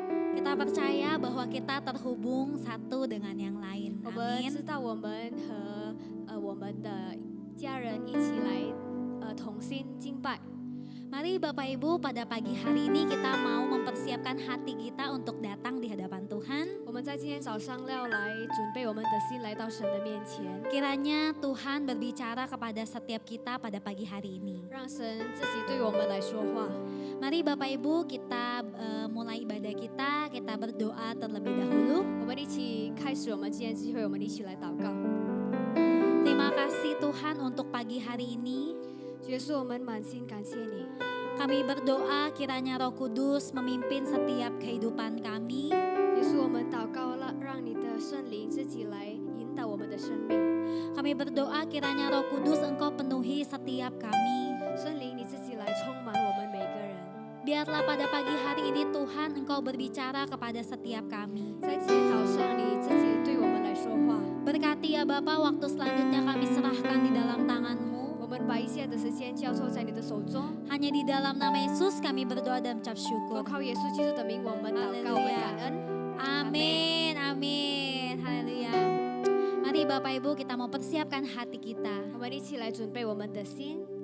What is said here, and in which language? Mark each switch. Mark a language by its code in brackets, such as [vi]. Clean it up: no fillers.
[id] Kita percaya bahwa kita terhubung satu dengan yang lain. [zh] 我们 [id] Amin. [zh] 知道我们和我们的家人一起来同心敬拜。 [id] Mari Bapak Ibu, pada pagi hari ini kita mau mempersiapkan hati kita untuk datang di hadapan Tuhan. [zh] 我们在今天早上要来准备我们的心来到神的面前， [id] Kiranya Tuhan berbicara kepada setiap kita pada pagi hari ini. [zh] 让神自己对我们来说话。 [id] Mari Bapak Ibu, kita mulai ibadah kita berdoa terlebih dahulu. [zh] 我们一起开始我们今天聚会，我们一起来祷告。 [id] Terima kasih Tuhan untuk pagi hari ini. [zh] 耶稣，我们满心感谢你。 [id] Kami berdoa kiranya Roh Kudus memimpin setiap kehidupan kami. [zh] 耶稣，我们祷告了，让你的圣灵自己来引导我们的生命。 [id] Kami berdoa kiranya Roh Kudus Engkau penuhi setiap kami. [zh] 圣灵，你自己来充满我们每个人。 [id] Biarlah pada pagi hari ini Tuhan Engkau berbicara kepada setiap kami. [zh] 在今天早上，你自己对我们来说话。 [id] Berkati ya Bapa, waktu selanjutnya kami serahkan di dalam tangan-Mu. [zh] 我们把一切的时间交托在你的手中。 [id] Hanya di dalam nama Yesus kami berdoa dan mengucap [zh] 都 [id] syukur. [zh] 靠耶稣基督的名，我们祷告，我们感恩。 [id] Amin, amin, haleluya. Mari Bapak Ibu, kita mau persiapkan hati kita. [zh] 我们一起来准备我们的心。